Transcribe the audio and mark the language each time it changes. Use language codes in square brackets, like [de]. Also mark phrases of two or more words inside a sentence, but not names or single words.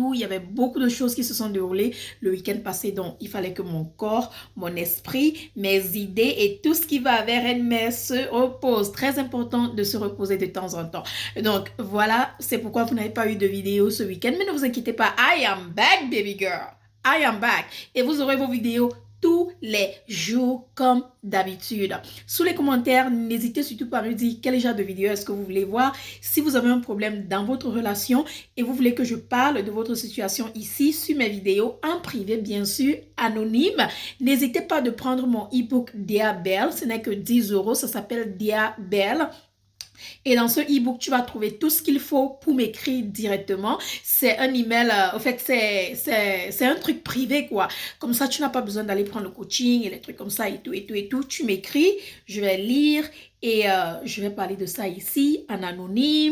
[fr] Il y avait beaucoup de choses qui se sont déroulées le week-end passé, donc il fallait que mon corps, mon esprit, mes idées et tout ce qui va avec elle se repose. Très important de se reposer de temps en temps. Donc voilà, c'est pourquoi vous n'avez pas eu de vidéo ce week-end, mais ne vous inquiétez pas, [en] I am back, baby girl. I am back. [fr] Et vous aurez vos vidéos tous les jours comme d'habitude. Sous les commentaires, n'hésitez surtout pas à me dire quel genre de vidéo est-ce que vous voulez voir. Si vous avez un problème dans votre relation et vous voulez que je parle de votre situation ici sur mes vidéos en privé, bien sûr, anonyme, n'hésitez pas de prendre mon e-book Dear Belle. Ce n'est que 10 euros. Ça s'appelle Dear Belle. Et dans ce e-book, tu vas trouver tout ce qu'il faut pour m'écrire directement. C'est un email, en fait, c'est un truc privé, quoi. Comme ça, tu n'as pas besoin d'aller prendre le coaching et les trucs comme ça et tout, et tout, et tout. Tu m'écris, je vais lire et je vais parler de ça ici en anonyme.